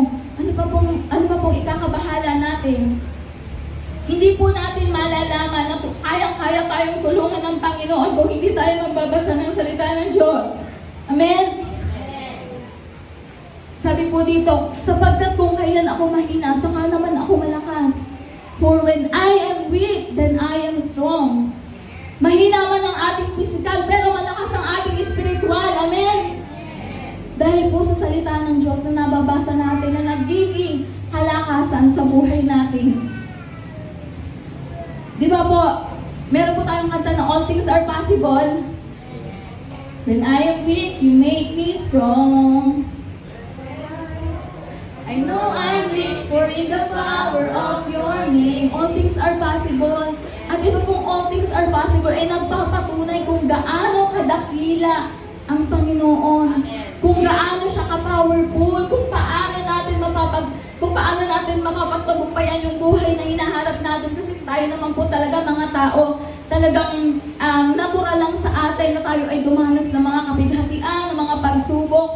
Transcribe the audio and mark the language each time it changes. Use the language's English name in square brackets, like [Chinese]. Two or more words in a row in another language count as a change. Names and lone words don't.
[Filipino] Ano pa pong ikakabahala natin? Hindi po natin malalaman na kayang-kaya tayong tulungan ng Panginoon kung hindi tayo magbabasa ng salita ng Diyos. Amen? Sabi po dito, sapagkat kung kailan ako mahina, saka naman ako malakas. [English] For when I am weak, then I am strong. [Filipino] Mahina man ang ating physical, pero malakas ang ating spiritual. Amen? Dahil po sa salita ng Diyos na nababasa natin na nagiging kalakasan sa buhay natin. Di ba po, meron po tayong kanta na [English] all things are possible. When I am weak, you make me strong. I know I'm rich, for in the power of your name, all things are possible. [Filipino] At ito pong [English] all things are possible [Filipino] ay nagpapatunay kung gaano kadakila ang Panginoon. Kung gaano siya ka-powerful, kung paano natin mapapagtagumpayan yung buhay na hinaharap natin. Kasi tayo naman po talaga mga tao, talagang natural lang sa atin na tayo ay dumanas ng mga kapighatian, ng mga pagsubok.